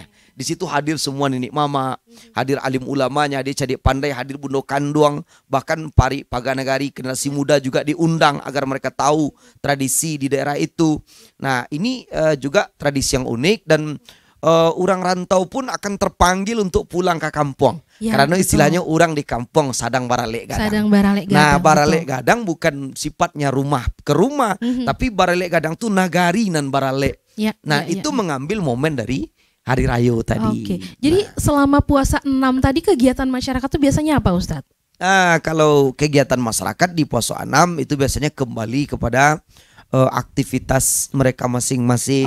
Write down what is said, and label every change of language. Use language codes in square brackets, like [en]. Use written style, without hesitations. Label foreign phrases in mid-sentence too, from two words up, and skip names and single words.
[id] Di situ hadir semua nenek mama, hadir alim ulamanya, hadir cadik pandai, hadir [min] bundo kanduang, [id] bahkan pari paganagari generasi muda juga diundang agar mereka tahu tradisi di daerah itu. Nah, ini juga tradisi yang unik dan orang rantau pun akan terpanggil untuk pulang ke kampung. Ya, karena istilahnya orang di kampung [min] sadang baralek gadang. Sadang baralek gadang. [id] Nah, [min] baralek gadang [id] bukan sifatnya rumah ke rumah, tapi [min] baralek gadang tuh nagari nan baralek. [id] Ya, nah, itu mengambil momen dari Hari Raya tadi. Oke. Jadi selama puasa 6 tadi kegiatan masyarakat tuh biasanya apa, Ustadz? Kalau kegiatan masyarakat di puasa 6 itu biasanya kembali kepada aktivitas mereka masing-masing.